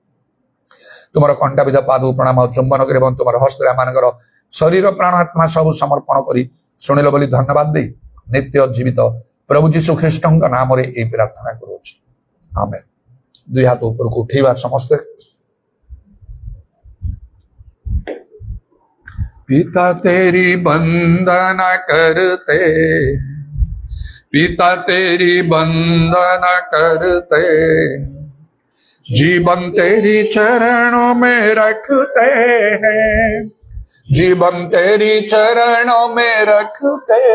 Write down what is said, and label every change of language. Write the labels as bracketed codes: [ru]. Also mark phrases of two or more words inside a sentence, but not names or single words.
[or] ତୁମର କଣ୍ଟାବିଧ ପାଦକୁ ପ୍ରଣାମ ଆଉ ଚୁମ୍ବନ କରି ଏବଂ ତୁମର ହସ୍ତରେ ଆମମାନଙ୍କର ଶରୀର ପ୍ରାଣ ଆତ୍ମା ସବୁ ସମର୍ପଣ କରି ଶୁଣିଲ ବୋଲି ଧନ୍ୟବାଦ ଦେଇ ନିତ୍ୟ ଜୀବିତ ପ୍ରଭୁ ଯୀଶୁ ଖ୍ରୀଷ୍ଟଙ୍କ ନାମରେ ଏହି ପ୍ରାର୍ଥନା କରୁଅଛି, ଆମେନ୍। ଦୁଇ ହାତ ଉପରକୁ ଉଠେଇବା ସମସ୍ତେ। [hi] पिता तेरी वंदना करते, पिता तेरी वंदना करते, जीवन तेरी चरणों में रखते हैं, जीवन तेरी चरणों में रखते,